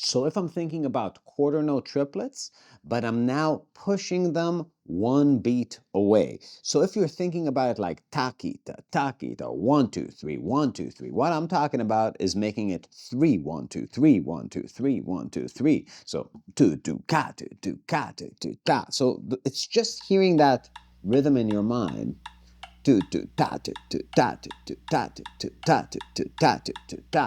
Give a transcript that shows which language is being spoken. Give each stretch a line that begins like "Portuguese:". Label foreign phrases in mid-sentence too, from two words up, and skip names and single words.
English: So if I'm thinking about quarter note triplets, but I'm now pushing them one beat away. So if you're thinking about it like takita, takita, 1, 2, 3, 1, 2, 3, what I'm talking about is making it 3, 1, 2, 3, 1, 2, 3, 1, 2, 3. So tu tu ka tu tu ka tu tu ta. So it's just hearing that rhythm in your mind. Tu tu ta tu tu ta tu tu ta tu tu ta tu tu ta tu tu ta.